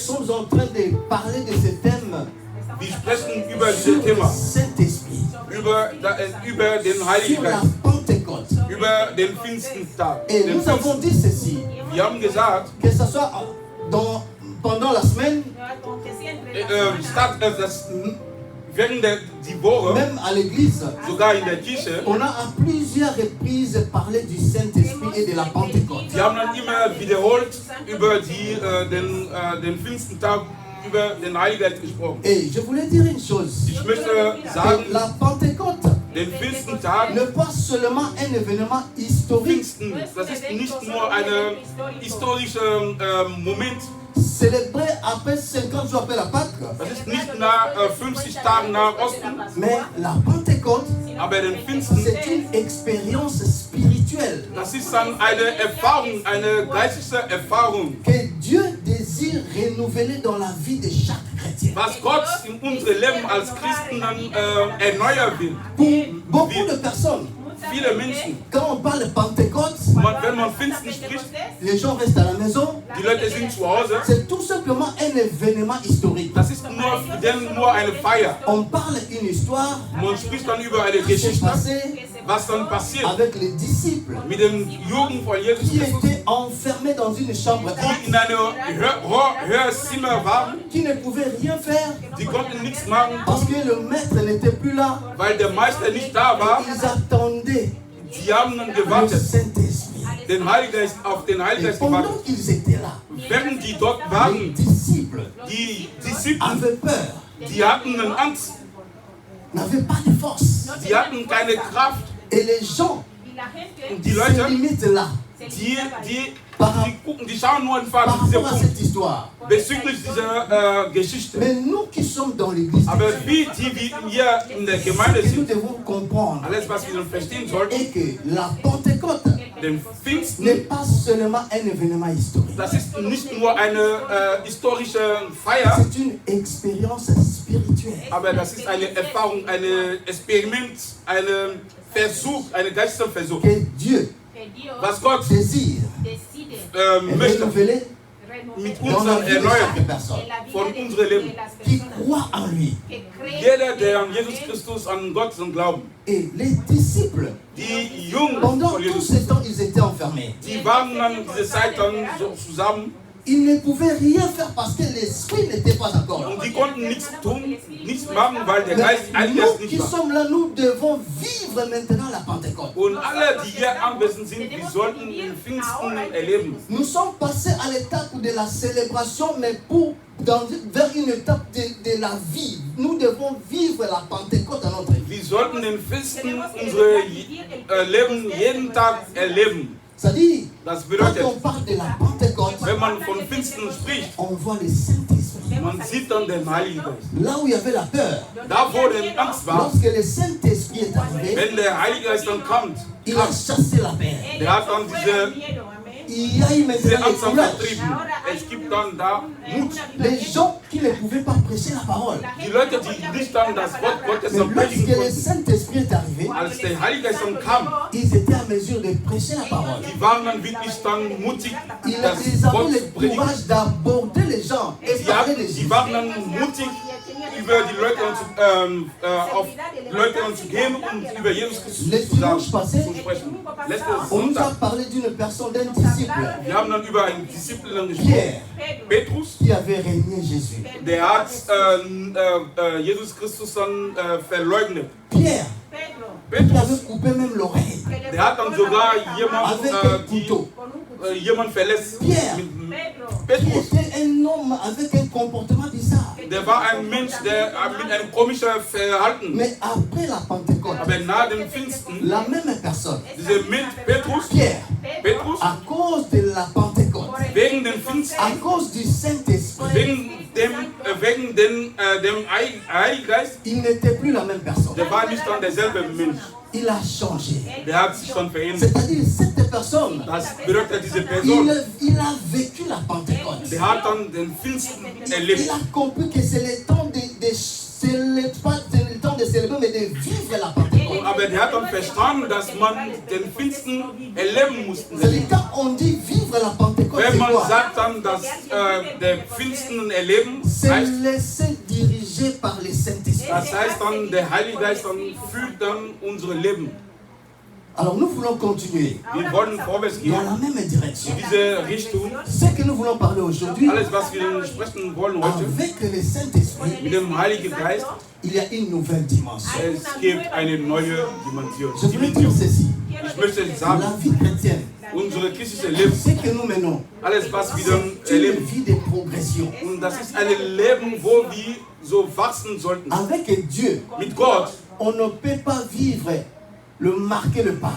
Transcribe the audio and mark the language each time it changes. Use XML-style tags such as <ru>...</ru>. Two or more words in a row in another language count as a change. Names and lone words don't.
<fr>sommes en train de parler de ce thème</fr> <de>wir sprechen über</de> <fr>sur</fr> <de>dieses</de> <fr>le</fr> <de>Thema,</de> <fr>Saint-Esprit,</fr> <de>über den Heiligen</de> <fr>sur la</fr> <de>Geist,</de> <fr>Pentecôte.</fr> <de>über den 15. Tag.</de> <fr>Et nous avons dit ceci,</fr> <de>Wir haben gesagt,</de> <fr>que ce soit pendant la semaine,</fr> <de>während die Woche,</de> <fr>même à l'église,</fr> <de>sogar in der Kirche,</de> <fr>on a à plusieurs reprises parlé du Saint-Esprit et de la Pentecôte.</fr> <de>wir haben dann immer wiederholt über den 15. Tag, über den Heiligen Geist gesprochen.</de> <fr>Et je voulais dire une chose,</fr> <de>Ich möchte sagen,</de> <fr>que la Pentecôte</fr> <de>den 15. Tag,</de> <fr>n'est pas seulement un événement historique,</fr> <de>Pfingsten, das ist nicht nur ein historischer Moment,</de> <fr>célébré après 50 jours après la Pâque,</fr> <de>das ist nicht nach 50 Tagen nach Osten,</de> <fr>mais la Pentecôte Pentecôte,</fr> <de>Aber den Pfingsten,</de> <fr>c'est une expérience spirituelle</fr> <de>das ist dann eine Erfahrung, eine geistliche Erfahrung,</de> <fr>que Dieu désire renouveler dans la vie de chaque chrétien.</fr> <de>was Gott in unserem Leben als Christen dann erneuern will.</de> <fr>Pour beaucoup de personnes,</fr> <de>Viele Menschen,</de> <fr>quand on parle de Pentecôte,</fr> <de>wenn man Pfingsten spricht,</de> <fr>les gens restent à la maison.</fr> <de>die Leute sind zu Hause,</de> <fr>C'est tout simplement un événement historique.</fr> <de>das ist nur eine Feier.</de> <fr>On parle une histoire</fr> <de>Man spricht dann über eine</de> <fr>qui s'est</fr> <de>Geschichte,</de> <fr>passée</fr> <de>was dann passiert</de> <fr>avec les disciples</fr> <de>mit den Juden von Jesus</de> <fr>qui</fr> <de>Christus,</de> <fr>étaient enfermés dans une chambre</fr> <de>die in einem Hörzimmer waren,</de> <fr>qui ne pouvaient rien faire</fr> <de>die konnten nichts machen,</de> <fr>parce que le maître n'était plus là.</fr> <de>weil der Meister nicht da war.</de> <fr>Ils attendaient</fr> <de>Die haben dann</de> <fr>le</fr> <de>gewartet,</de> <fr>Saint-Esprit.</fr> <de>auf den Heiligen</de> <fr>Et</fr> <de>Geist gewartet.</de> <fr>pendant qu'ils étaient là,</fr> <de>Während die dort</de> <fr>les</fr> <de>waren,</de> <fr>disciples</fr> <de>die Disziple,</de> <fr>avaient peur,</fr> <de>die hatten Angst,</de> <fr>n'avaient pas de force.</fr> <de>die hatten keine Kraft.</de> <fr>Et les gens</fr> <de>Und die</de> <fr>se</fr> <de>Leute,</de> <fr>limitent là</fr> <de>die gucken, die schauen nur</de> <fr>par</fr> <de>einfach diese</de> <fr>rapport à</fr> <de>Punkt</de> <fr>cette histoire.</fr> <de>bezüglich dieser Geschichte.</de> <fr>Mais nous qui sommes dans l'église,</fr> <de>Aber wie hier in der Gemeinde</de> <fr>ce que nous</fr> <de>sind,</de> <fr>devons comprendre</fr> <de>alles was wir verstehen sollten,</de> <fr>est que la Pentecôte</fr> <de>den Pfingsten,</de> <fr>n'est pas seulement un événement historique.</fr> <de>das ist nicht nur eine historische Feier,</de> <fr>C'est une expérience spirituelle.</fr> <de>aber das ist eine Erfahrung, ein Experiment, ein Versuch, ein geistlicher Versuch,</de> <fr>Que Dieu</fr> <de>was Gott</de> <fr>désire</fr> <de>möchte</de> <fr>renouveler</fr> <de>mit</de> <fr>dans la</fr> <de>uns</de> <fr>vie de</fr> <de>erneuern,</de> <fr>chaque personne</fr> <de>von unserem Leben.</de> <fr>qui croit en lui.</fr> <de>Jeder, der an Jesus Christus, an Gott glauben,</de> <fr>Et les disciples,</fr> <de>die Jungen</de> <fr>pendant</fr> <de>von</de> <fr>tout</fr> <de>Jesus,</de> <fr>ce temps, ils étaient enfermés.</fr> <de>die waren dann diese Zeit dann so zusammen</de> <fr>Ils ne pouvaient rien faire parce que l'esprit n'était pas encore là.</fr> <de>und die konnten nichts tun, nichts machen, weil der Geist</de> <fr>Mais</fr> <de>eigentlich</de> <fr>nous qui</fr> <de>nicht war.</de> <fr>sommes là, nous devons vivre maintenant la Pentecôte.</fr> <de>Und alle, die hier anwesend sind, die sollten den Pfingsten erleben.</de> <fr>Nous sommes passés à l'étape de la célébration, mais vers une étape de la vie. Nous devons vivre la Pentecôte dans notre vie.</fr> <de>Wir sollten den Pfingsten unser Leben jeden Tag erleben.</de> <fr>C'est-à-dire,</fr> <de>Das</de> <fr>quand</fr> <de>bedeutet,</de> <fr>on parle de la Pentecôte,</fr> <de>wenn man von Pfingsten spricht,</de> <fr>on voit le Saint-Esprit.</fr> <de>man sieht dann den Heiligen Geist.</de> <fr>Là où il y avait la peur,</fr> <de>Da, wo die Angst war,</de> <fr>lorsque le Saint-Esprit est arrivé,</fr> <de>wenn der Heilige Geist dann kommt,</de> <fr>il a chassé la peur.</fr> <de>der hat dann diese</de> <fr>Il y a eu</fr> <de>diese</de> <fr>maintenant le</fr> <de>Angst dann</de> <fr>courage.</fr> <de>vertrieben. Es gibt dann da Mut.</de> <fr>Les gens qui ne pouvaient pas prêcher la parole.</fr> <de>Die Leute, die nicht dann das Wort Gottes</de> <fr>Mais</fr> <de>dann predigen</de> <fr>lorsque le</fr> <de>konnten,</de> <fr>Saint-Esprit est arrivé,</fr> <de>als der Heilige Geist dann kam,</de> <fr>ils étaient en mesure de prêcher la parole.</fr> <de>die waren dann wirklich dann mutig, das</de> <fr>Ils avaient</fr> <de>Wort zu</de> <fr>le</fr> <de>predigen.</de> <fr>courage d'aborder les gens et parler de</fr> <de>Die</de> <fr>Jésus.</fr> <de>waren dann mutig, über die Leute auf Leute zu gehen und über Jesus Christus</de> <fr>Le</fr> <de>zu sagen,</de> <fr>dimanche passé,</fr> <de>zu sprechen. Letzten</de> <fr>on nous a</fr> <de>Sonntag,</de> <fr>parlé d'une personne, d'un disciple,</fr> <de>wir haben dann über einen Disziple dann gesprochen,</de> <fr>Pierre,</fr> <de>Petrus,</de> <fr>qui avait régné Jésus.</fr> <de>der hat Jesus Christus dann verleugnet.</de> <fr>Pierre, qui</fr> <de>Petrus,</de> <fr>avait coupé même l'oreille</fr> <de>der hat dann sogar</de> <fr>avec un</fr> <de>jemand,</de> <fr>couteau.</fr> <de>jemand verletzt.</de> <fr>Pierre.</fr> <de>Mit-</de> <fr>Qui</fr> <de>Petrus,</de> <fr>était un homme avec un comportement bizarre.</fr> <de>der war ein Mensch, der mit einem komischen Verhalten.</de> <fr>Mais après la Pentecôte,</fr> <de>Aber nach dem Pfingsten,</de> <fr>la même personne,</fr> <de>dieser Mensch, Petrus,</de> <fr>Pierre,</fr> <de>Petrus,</de> <fr>à cause de la Pentecôte,</fr> <de>wegen dem Pfingsten,</de> <fr>à cause du Saint-Esprit,</fr> <de>wegen dem Heiligen Geist,</de> <fr>il n'était plus la même personne.</fr> <de>der war nicht dann derselbe Mensch.</de> <fr>Il a changé.</fr> <de>Der hat sich dann verändert.</de> <fr>C'est-à-dire, cette personne,</fr> <de>Das bedeutet, diese Person,</de> <fr>il a vécu la Pentecôte.</fr> <de>der hat dann den Pfingsten</de> <fr>Il</fr> <de>erlebt.</de> <fr>a compris que c'est le temps pas le temps de célébrer, mais de vivre la Pentecôte.</fr> <de>Aber der hat dann verstanden, dass man den Pfingsten erleben musste.</de> <fr>C'est-à-dire, quand on dit vivre la Pentecôte,</fr> <de>Wenn</de> <fr>c'est</fr> <de>man</de> <fr>quoi?</fr> <de>sagt dann, dass der Pfingsten erleben</de> <fr>C'est</fr> <de>heißt,</de> <fr>laisser diriger par le Saint-Esprit.</fr> <de>das heißt dann, der Heilige Geist dann führt dann unser Leben.</de> <fr>Alors nous voulons continuer</fr> <de>Wir wollen vorwärts</de> <fr>dans</fr> <de>gehen,</de> <fr>la même direction.</fr> <de>in diese Richtung.</de> <fr>Ce que nous voulons parler aujourd'hui,</fr> <de>Alles, was wir sprechen wollen heute,</de> <fr>avec le Saint-Esprit,</fr> <de>mit dem Heiligen Geist,</de> <fr>il y a une nouvelle dimension.</fr> <de>es gibt eine neue Dimension.</de> <fr>Je voulais dire ceci.</fr> <de>Ich möchte</de> <fr>La</fr> <de>sagen,</de> <fr>vie chrétienne,</fr> <de>unsere christliche Leben,</de> <fr>ce que nous menons,</fr> <de>alles, was wir dann</de> <fr>c'est une</fr> <de>erleben,</de> <fr>vie de progression.</fr> <de>und das ist ein Leben, wo wir so wachsen sollten.</de> <fr>Avec Dieu,</fr> <de>Mit Gott.</de> <fr>on ne peut pas vivre, marquer le pas.</fr>